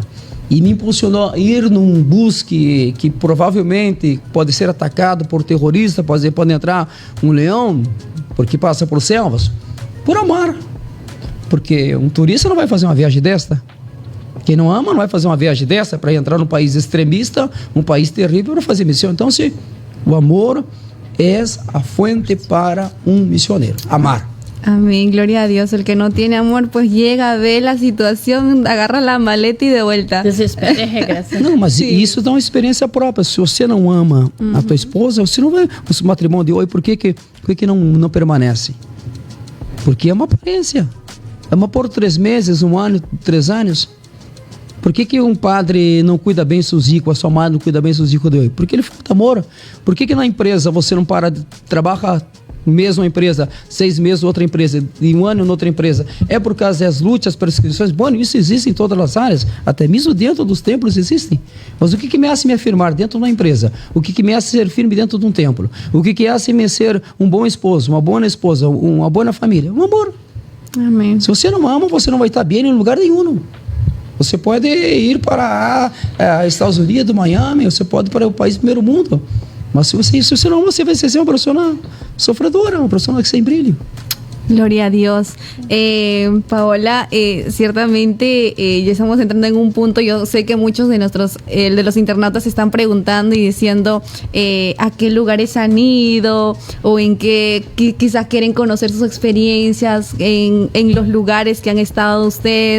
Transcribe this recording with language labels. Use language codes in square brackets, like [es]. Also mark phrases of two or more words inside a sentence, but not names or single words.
[pt] E me impulsionou a ir num bus que provavelmente pode ser atacado por terroristas, pode entrar um leão, porque passa por selvas, por amar. Porque um turista não vai fazer uma viagem desta. Quem não ama não vai fazer uma viagem dessa para entrar num país extremista, um país terrível para fazer missão. Então, se o amor é a fonte para um missioneiro, amar. [es] Amén, gloria a Dios. El que no tiene amor, pues llega, ve la situación, agarra la maleta y de vuelta. [pt] Desespera e regressa. Não, mas isso dá uma experiência própria. Se você não ama a tua esposa, você não vai... O matrimônio de hoje, por que não permanece? Porque é uma aparência. Ama por 3 meses, 1 ano, 3 anos. Por que um padre não cuida bem seus hijos, a sua mãe não cuida bem seus hijos de hoje? Porque ele falta amor. Por que na empresa você não para de trabalhar mesma empresa, 6 meses outra empresa, e 1 ano em outra empresa? É por causa das lutas, prescrições. Bom, isso existe em todas as áreas, até mesmo dentro dos templos existem. Mas o que me hace me afirmar dentro de uma empresa? O que me hace ser firme dentro de um templo? O que hace me ser um bom esposo, uma boa esposa, uma boa família? Um amor. Amém. Se você não ama, você não vai estar bem em lugar nenhum. Você pode ir para Estados Unidos, Miami, você pode ir para o país do primeiro mundo. Mas se você não ama, você vai ser uma pessoa sofredora, uma pessoa que sem brilho. [es] Gloria a Dios. Paola, ciertamente ya estamos entrando en un punto. Yo sé que muchos de los internautas se están preguntando y diciendo a qué lugares han ido o en qué quizás quieren conocer sus experiencias en los lugares que han estado ustedes.